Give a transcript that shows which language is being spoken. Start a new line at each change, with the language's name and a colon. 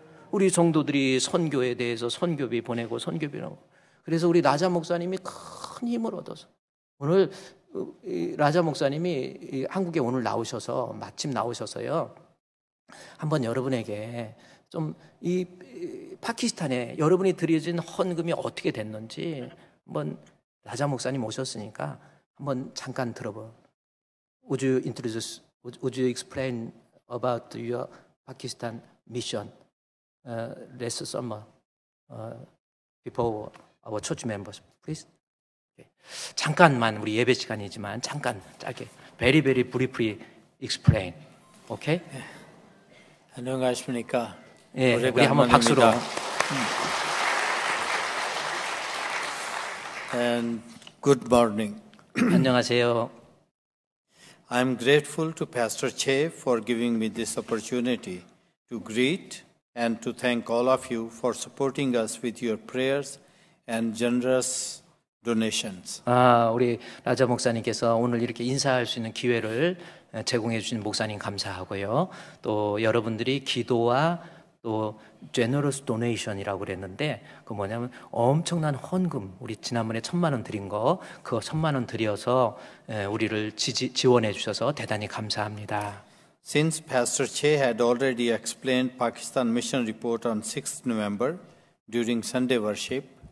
Korean: 우리 성도들이 선교에 대해서 선교비 보내고 선교비라고 그래서 우리 라자 목사님이 큰 힘을 얻어서 오늘 라자 목사님이 한국에 오늘 나오셔서 마침 나오셔서요 한번 여러분에게 좀 이 파키스탄에 여러분이 드려진 헌금이 어떻게 됐는지 한번 라자 목사님 오셨으니까 한번 잠깐 들어봐.
English: Would you introduce? Would you explain about your Pakistan mission last summer before our church members, please?
Korean: 잠깐만 우리 예배 시간이지만 잠깐 짧게
English: very briefly explain. Okay?
Korean: 안녕하십니까? 예, 우리 한번 박수로.
English: And good morning.
Korean: 안녕하세요.
English: I'm grateful to Pastor Che for giving me this opportunity to greet and to thank all of you for supporting us with your prayers and generous donations.
Korean: 우리 라자 목사님께서 오늘 이렇게 인사할 수 있는 기회를 제공해 주신 목사님 감사하고요. 또 여러분들이 기도와 또
English: generous donation
Korean: 이라고 그랬는데 그 뭐냐면 엄청난 헌금 우리 지난번에 1,000만 원 드린 거 그거 1,000만 원 드려서 우리를 지원해 주셔서 대단히 감사합니다.
English: Since Pastor Che had already explained Pakistan mission report on 6th November during Sunday worship,